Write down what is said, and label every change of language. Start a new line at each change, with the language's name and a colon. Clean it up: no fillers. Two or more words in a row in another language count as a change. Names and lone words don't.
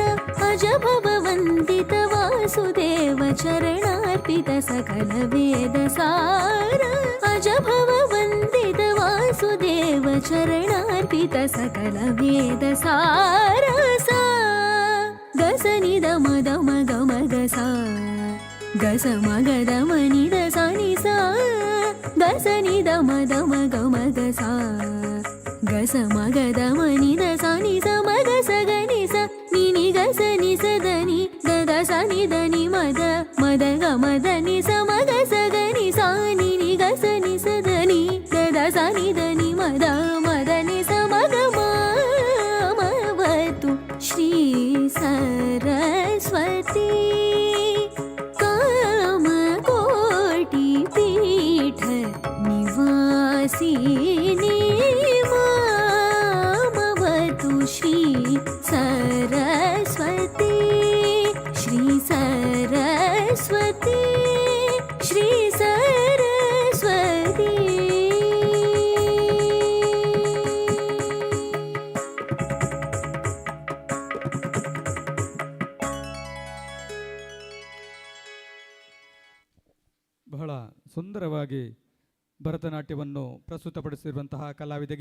Sanskrit: अज भववन्दित वासुदेव चरणार्पित सकल वेद सार अज भववन्दित वासुदेव चरणार्पित सकल वेद सार सा गस निद मद मग मग सा गस मग द मनि द सा नि सा गस निद मद मग मग सा गस मग द मनि द सा नि सा मग स ग नि सा नि नि गस नि स द नि द द सा नि द नि मद मद ग मद नि सा मग स ग नि सा नि नि गस नि स द नि द द सा नि द नि मद मद नि सा मग मामवतु श्री सरस्वती कामकोटि पीठ निवासिनी मामवतु श्री सरस्वती श्री सरस्वती श्री सरस्वती
Kannada: ಬಹಳ ಸುಂದರವಾಗಿ ಭರತನಾಟ್ಯವನ್ನು ಪ್ರಸ್ತುತಪಡಿಸಿರುವಂತಹ ಕಲಾವಿದೆಗೆ